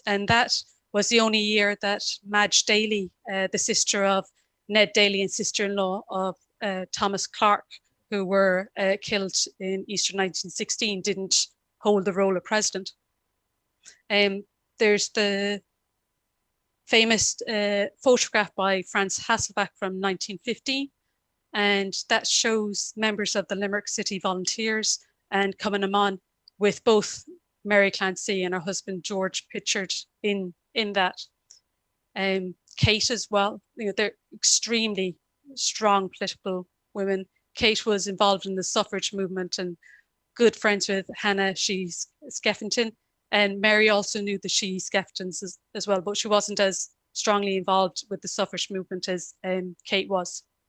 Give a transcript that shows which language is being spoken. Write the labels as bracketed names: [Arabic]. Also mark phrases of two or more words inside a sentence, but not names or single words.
[English] And that was the only year that Madge Daly, the sister of Ned Daly and sister-in-law of Thomas Clark, who were killed in Easter 1916, didn't hold the role of president. There's the famous photograph by Franz Hasselbach from 1950, and that shows members of the Limerick City Volunteers and Cumann na mBan with both Mary Clancy and her husband George pictured in that. Kate as well, you know, they're extremely strong political women. Kate was involved in the suffrage movement and good friends with Hannah Sheehy Skeffington, and Mary also knew the Sheehy Skeffingtons as well, but she wasn't as strongly involved with the suffrage movement as Kate was.